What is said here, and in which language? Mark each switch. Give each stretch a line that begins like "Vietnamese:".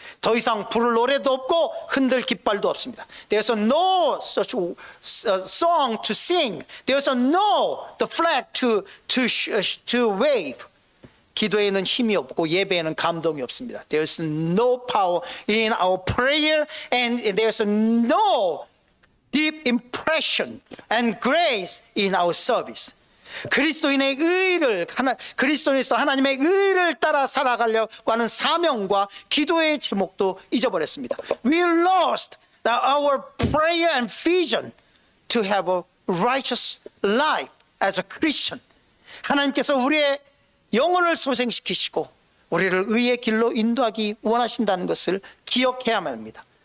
Korean: 더 이상 부를 노래도 없고 흔들 깃발도 없습니다.
English: There's no such song to sing. There's no the flag to wave.
Korean: 기도에는 힘이 없고 예배에는 감동이 없습니다.
English: There's no power in our prayer and there's no deep impression and grace in our service.
Korean: 그리스도인에서 하나님의 의를 따라 살아가려고 하는 사명과 기도의 제목도 잊어버렸습니다.
English: We lost our prayer and vision to have a righteous life as a Christian.
Korean: 하나님께서 우리의 영혼을 소생시키시고 우리를 의의 길로 인도하기 원하신다는 것을 기억해야만 합니다.